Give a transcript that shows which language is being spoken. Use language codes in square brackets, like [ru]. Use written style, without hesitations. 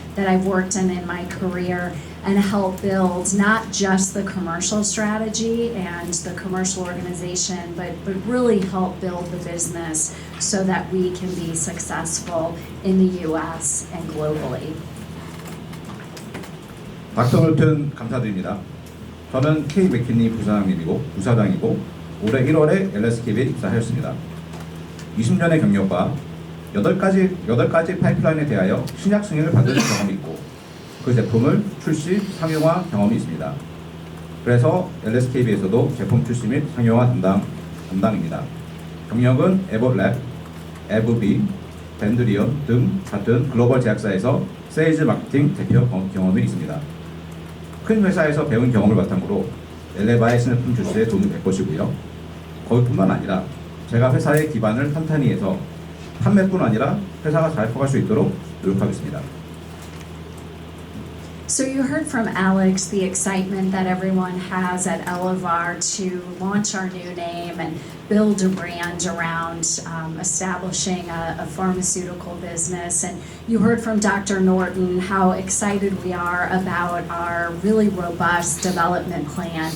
[en] that I've worked in my career and help build not just the commercial strategy and the commercial organization, but really help build the business so that we can be successful in the US and globally. [ko] 닥터 놀튼 감사드립니다. 저는 K 맥킨리 부사장이고 올해 1월에 LSKB에 입사하였습니다. 20년의 경력과 8가지 파이프라인에 대하여 신약 승인을 받은 경험이 있고 그 제품을 출시, 상용화 경험이 있습니다. 그래서 LSKB에서도 제품 출시 및 상용화 담당입니다. 경력은 에버랩, 에브비, 밴드리온 등 같은 글로벌 제약사에서 세일즈 마케팅 대표 경험이 있습니다. 큰 회사에서 배운 경험을 바탕으로 엘레바의 신제품 출시에 도움이 될 것이고요. 거기뿐만 아니라 제가 회사의 기반을 탄탄히 해서 판매뿐 아니라 회사가 잘 커갈 수 있도록 노력하겠습니다. [en] So you heard from Alex the excitement that everyone has at Elevar to launch our new name and build a brand around establishing a pharmaceutical business. And you heard from Dr. Norton how excited we are about our really robust development plan.